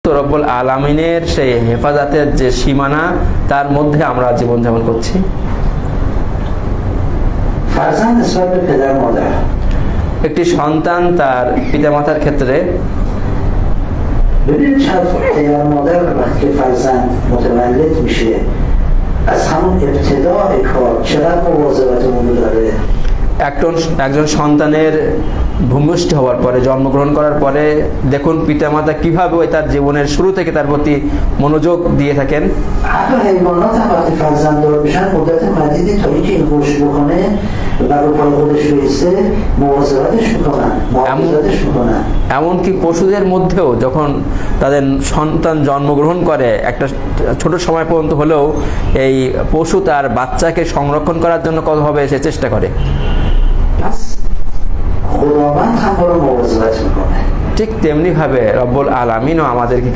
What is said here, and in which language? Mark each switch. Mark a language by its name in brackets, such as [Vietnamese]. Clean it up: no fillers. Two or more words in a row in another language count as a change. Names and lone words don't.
[Arabic] رب العالمين [Bangla] সেই হেফাজতের যে সীমানা তার মধ্যে আমরা জীবনযাপন করছি। [Persian] فرزند نسبت به پدر مادر [Bangla] একটি সন্তান তার পিতামাতার ক্ষেত্রে [Persian] ببینید چند پدر مادر وقتی که فرزند متولد میشه از همون ابتداء کار چقدر مواظبتمون رو داره. [Bangla] একজন সন্তানের ভূমিষ্ঠ হওয়ার পরে, জন্মগ্রহণ করার পরে দেখুন পিতামাতা কিভাবে তার জীবনের শুরু থেকে তার প্রতি মনোযোগ দিয়ে থাকেন। [Persian] حتی حیوانات هم وقتی فرزنددار میشن مدت مدیدی تا اینکه این رشد بکنه و رو پای خودش بیسته مواظبتش میکنن، محافظتش میکنن. [Bangla] এমনকি পশুদের মধ্যেও যখন তাদের সন্তান জন্মগ্রহণ করে একটা ছোট সময় পর্যন্ত হলেও এই পশু তার বাচ্চাকে সংরক্ষণ করার জন্য কতভাবে সে চেষ্টা করে। [Persian] پس خداوند هم ما رو مواظبت میکنه. [Bangla] ঠিক তেমনি ভাবে [Arabic] رب العالمين [Bangla] আমাদেরকে